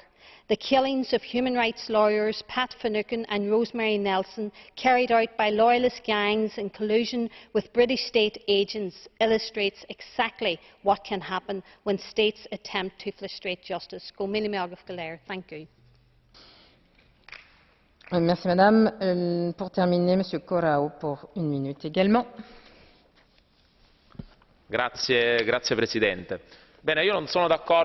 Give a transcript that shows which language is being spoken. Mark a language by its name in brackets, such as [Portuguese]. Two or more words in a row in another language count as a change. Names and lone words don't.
[English] The killings of human rights lawyers Pat Finucane and Rosemary Nelson, carried out by loyalist gangs in collusion with British state agents, illustrates exactly what can happen when states attempt to frustrate justice. Thank you. [French] Merci Madame. Pour terminer, Monsieur Corrao pour une minute également. [Italian] Grazie Presidente. Bene, io non sono d'accordo